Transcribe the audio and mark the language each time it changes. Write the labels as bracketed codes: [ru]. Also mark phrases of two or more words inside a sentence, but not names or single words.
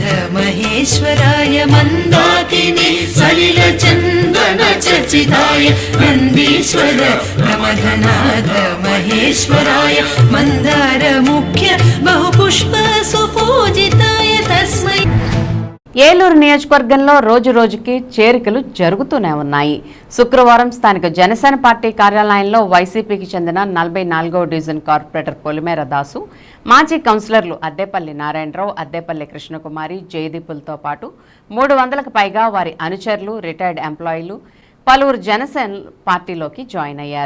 [sa] महेश्वराय मन्दाकिनी सलिल चन्दन चर्चिताय नन्दीश्वर प्रमथनाथ महेश्वराय मन्दार मुख्य बहुपुष्प सुपूजिताय तस्मै [te] ఏలూరు నియోజకవర్గంలో రోజు రోజుకి చేరికలు జరుగుతూనే ఉన్నాయి. శుక్రవారం స్థానిక జనసేన పార్టీ కార్యాలయంలో వైసీపీకి చెందిన 44వ [en] division corporator [te] పొలిమేర దాసు, మాజీ కౌన్సిలర్లు అద్దేపల్లి నారాయణరావు, అద్దేపల్లి కృష్ణకుమారి, జయదీపులతో పాటు 300కు పైగా వారి అనుచరులు, [en] retired employees, [te] పలువురు జనసేన పార్టీలోకి జాయిన్ అయ్యారు.